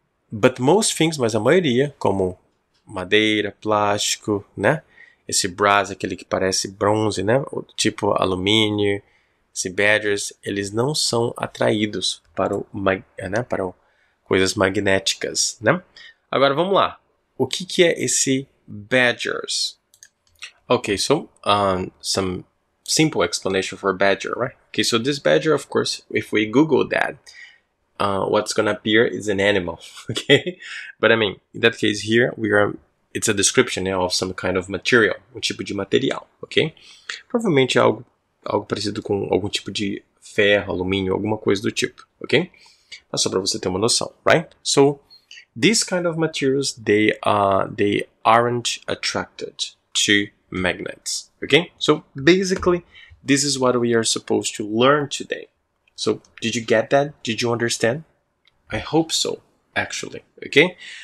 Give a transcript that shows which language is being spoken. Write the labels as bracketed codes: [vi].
[en] But most things, [pt] mas a maioria, como madeira, plástico, né? Esse brass, aquele que parece bronze, né? Tipo alumínio, esse badgers, eles não são atraídos para coisas magnéticas, né? Agora vamos lá. O que é esse badgers? [en] Okay, so some simple explanation for badger, right? Okay, so this badger, of course, if we Google that, what's gonna appear is an animal, okay? But I mean, in that case here, it's a description, né, of some kind of material, [pt] um tipo de material, [en] ok? [pt] Provavelmente algo parecido com algum tipo de ferro, alumínio, alguma coisa do tipo, ok? Mas só para você ter uma noção, right? [en] So, these kind of materials, they aren't attracted to magnets, okay? So, basically, this is what we are supposed to learn today. So, did you get that? Did you understand? I hope so, actually, okay?